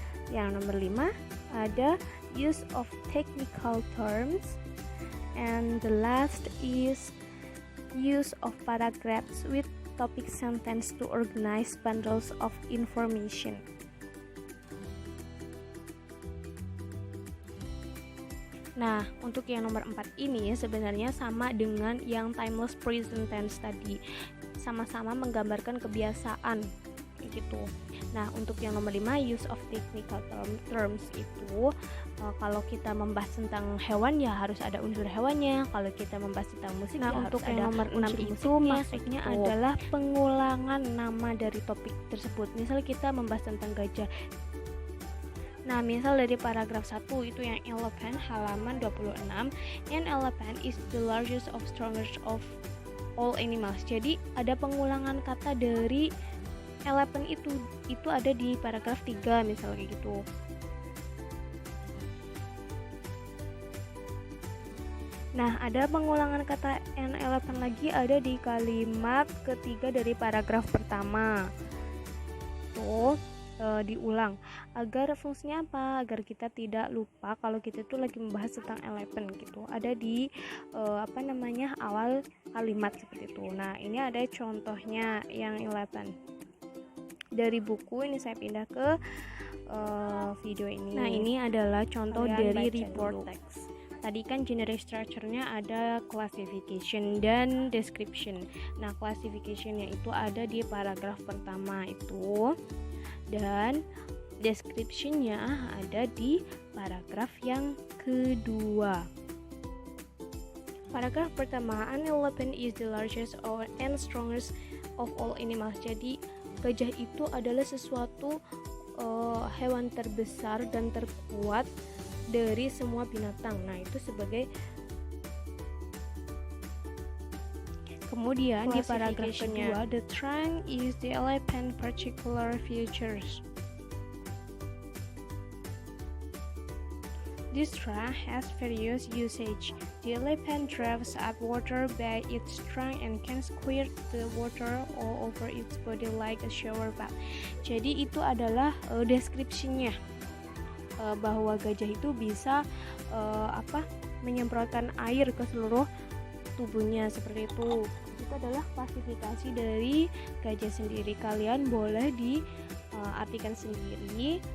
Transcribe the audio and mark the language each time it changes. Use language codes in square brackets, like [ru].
[id] Yang nomor 5 ada [en] use of technical terms, and the last is use of paragraphs with topic sentence to organize bundles of information. [id] Nah, untuk yang nomor 4 ini sebenarnya sama dengan yang timeless present tense tadi. Sama-sama menggambarkan kebiasaan gitu. Nah, untuk yang nomor 5 [en] use of technical terms [id] itu kalau kita membahas tentang hewan ya harus ada unsur hewannya. Kalau kita membahas tentang musik ya untuk harus yang ada nomor 6 itu maksudnya adalah pengulangan nama dari topik tersebut. Misal kita membahas tentang gajah. Nah, misal dari paragraf 1 itu yang elephant halaman 26. [en] An elephant is the largest of strongest of all animals. [id] Jadi ada pengulangan kata dari elephant itu ada di paragraf 3 misalnya kayak gitu. Nah, ada pengulangan kata an elephant lagi ada di kalimat ketiga dari paragraf pertama. Tuh, diulang agar fungsinya apa? Agar kita tidak lupa kalau kita tuh lagi membahas tentang elephant gitu. Ada di awal kalimat seperti itu. Nah, ini ada contohnya yang elephant. Dari buku ini saya pindah ke video ini. Nah, ini adalah contoh dari report text. Tadi kan genre structure-nya ada classification dan description. Nah, classification-nya itu ada di paragraf pertama itu, dan description-nya ada di paragraf yang kedua. Paragraf pertama, [en] an elephant is the largest and strongest of all animals. [id] Jadi gajah itu adalah sesuatu hewan terbesar dan terkuat dari semua binatang. Nah, itu sebagai. Kemudian di paragraf kedua, [en] the trunk is the elephant particular features. This trunk has various usage. The elephant draws up water by its trunk and can squirt the water all over its body like a shower bath. [id] Jadi itu adalah deskripsinya, bahwa gajah itu bisa menyemprotkan air ke seluruh tubuhnya seperti itu. Itu adalah klasifikasi dari gajah sendiri. Kalian boleh diartikan sendiri.